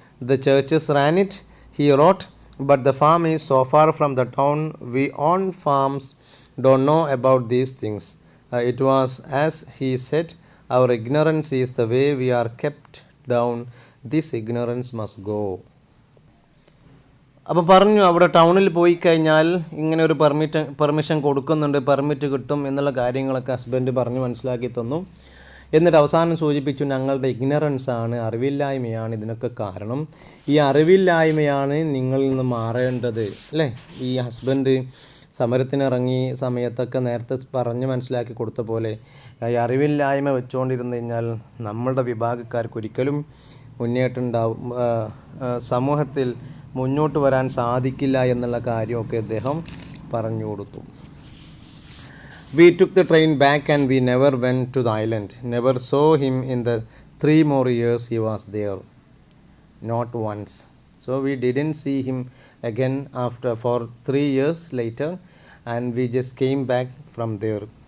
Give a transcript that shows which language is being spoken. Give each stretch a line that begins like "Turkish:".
English: The churches ran it. He wrote, but the farm is so far from the town. We own farms, don't know about these things. It was as he said, our ignorance is the way we are kept down. This ignorance must go.
Malayalam: അപ്പോൾ പറഞ്ഞു അവിടെ ടൗണിൽ പോയി കഴിഞ്ഞാൽ ഇങ്ങനെ ഒരു permission കൊടുക്കുന്നുണ്ട്, permit കിട്ടും എന്നുള്ള കാര്യങ്ങളൊക്കെ ഹസ്ബൻഡ് പറഞ്ഞു മനസ്സിലാക്കി തന്നു. എന്നിട്ട് അവസാനം സൂചിപ്പിച്ചു, ഞങ്ങളുടെ ഇഗ്നറൻസ് ആണ്, അറിവില്ലായ്മയാണ് ഇതിനൊക്കെ കാരണം. ഈ അറിവില്ലായ്മയാണ് നിങ്ങളിൽ നിന്ന് മാറേണ്ടത് അല്ലേ. ഈ ഹസ്ബൻഡ് സമരത്തിനിറങ്ങി സമയത്തൊക്കെ നേരത്തെ പറഞ്ഞ് മനസ്സിലാക്കി കൊടുത്ത പോലെ ഈ അറിവില്ലായ്മ വെച്ചുകൊണ്ടിരുന്നു കഴിഞ്ഞാൽ നമ്മളുടെ വിഭാഗക്കാർക്ക് ഒരിക്കലും മുന്നേറ്റുണ്ടാവും, സമൂഹത്തിൽ മുന്നോട്ട് വരാൻ സാധിക്കില്ല എന്നുള്ള കാര്യമൊക്കെ അദ്ദേഹം പറഞ്ഞു കൊടുത്തു.
English: We took the train back and we never went to the island. Never saw him in the 3 more years he was there. Not once. So we didn't see him again for 3 years later, and we just came back from there.